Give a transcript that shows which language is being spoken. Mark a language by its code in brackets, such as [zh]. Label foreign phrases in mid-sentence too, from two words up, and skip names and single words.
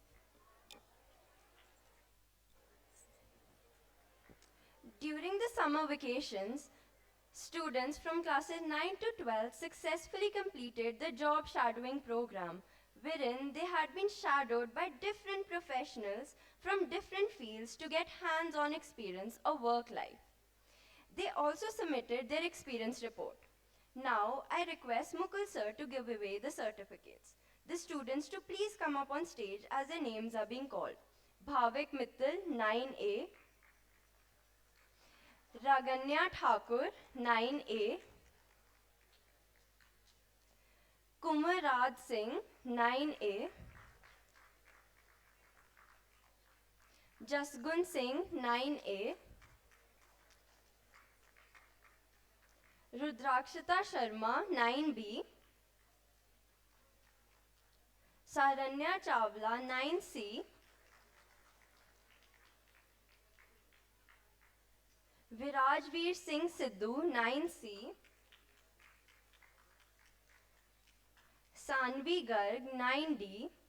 [en] During the summer vacations, students from classes 9 to 12 successfully completed the job shadowing program, wherein they had been shadowed by different professionals from different fields to get hands-on experience of work life. They also submitted their experience report. Now, I request Mukul sir to give away the certificates. The students to please come up on stage as their names are being called. Bhavik Mittal, 9A. Raganya Thakur, 9A. Kumaraj Singh, 9A. Jasgun Singh, 9A. Rudrakshita Sharma, 9B. Saranya Chawla, 9C. Virajveer Singh Sidhu, 9C. Sanvi Garg, 9D.